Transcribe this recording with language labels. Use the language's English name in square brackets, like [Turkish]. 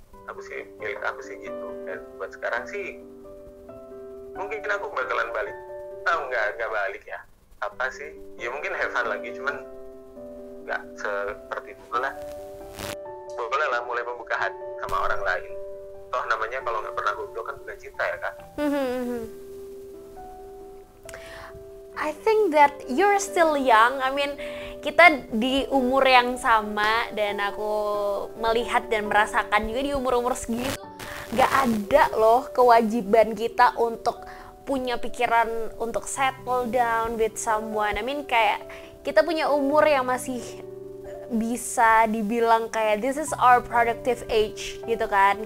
[Indonesian] Aku sih gitu. Dan buat sekarang sih mungkin aku bakalan balik, nggak balik ya, apa sih ya, mungkin have fun lagi, cuman nggak seperti dulu lah. Boleh lah mulai membuka hati sama orang lain, toh namanya kalau nggak pernah goblok kan bukan cinta ya kan. [English] I think that you're still young. [Indonesian] Kita di umur yang sama, dan aku melihat dan merasakan juga di umur-umur segitu gak ada loh kewajiban kita untuk punya pikiran untuk [English] settle down with someone. [Indonesian] Kayak kita punya umur yang masih bisa dibilang kayak [English] this is our productive age [Indonesian] gitu kan.